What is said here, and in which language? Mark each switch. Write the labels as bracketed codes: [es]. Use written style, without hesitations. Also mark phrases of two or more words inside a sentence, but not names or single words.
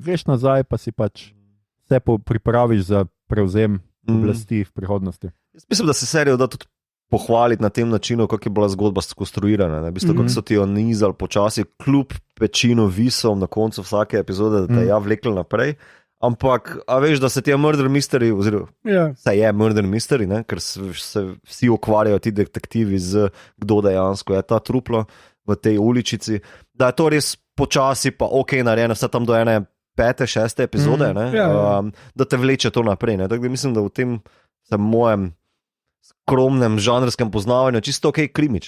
[sl] Greš nazaj, pa si pač se pripraviš za prevzem oblasti v prihodnosti. Jaz mislim, da se serijo da tudi pohvaliti na tem načinu, kako je bila zgodba skonstruirana. V bistvu, kako so ti jo nizali počasi, kljub pečinu visov na koncu vsake epizode, da te je vlekli naprej. Ampak, a veš, da se ti je [en] murder mystery, [sl] oziroma se je [en] murder mystery, [sl] ker se vsi ukvarjajo ti detektivi z kdo dejansko je ta truplo v tej uličici, da je to res počasi pa narejeno, vse tam do ene 5., 6. epizode, da te vleče to naprej. Tako da mislim, da v tem mojem skromnem žanrskem poznavanju čisto krimič.